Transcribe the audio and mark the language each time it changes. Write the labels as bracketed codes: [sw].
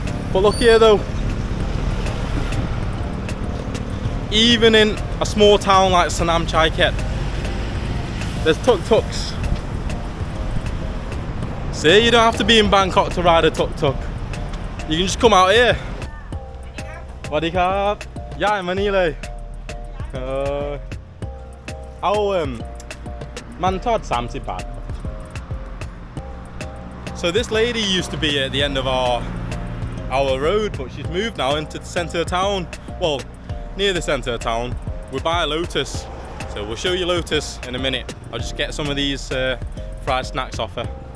[en] But look here though, even in a small town like Sanam Chai Khet, there's tuk-tuks. See, you don't have to be in Bangkok to ride a tuk-tuk. You can just come out here. [th] Swadee krap. ย้ายมานี่เลยเอามันทอด30 baht. [en] So this lady used to be at the end of our road, but she's moved now into the centre of town. Well, near the centre of town. We're by Lotus, so we'll show you Lotus in a minute. I'll just get some of these fried snacks off her.